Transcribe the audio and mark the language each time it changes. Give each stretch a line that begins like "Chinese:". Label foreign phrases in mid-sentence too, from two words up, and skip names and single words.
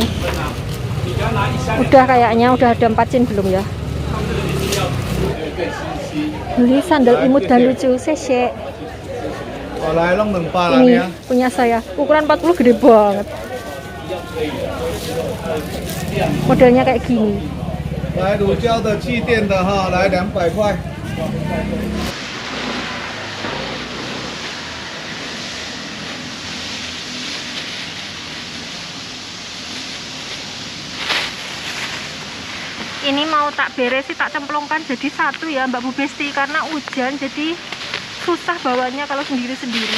Indonesian: Udah kayaknya udah ada 4 cin belum ya? Beli sandal imut dan lucu, sesek. Ini punya saya, ukuran 40 gede banget. Modelnya kayak gini.
Chinese: 来乳胶的气垫的哈，来200块。
Indonesian: Ini mau tak beresi, tak cemplungkan jadi satu ya Mbak Bu Besti, karena hujan jadi susah bawanya kalau sendiri-sendiri.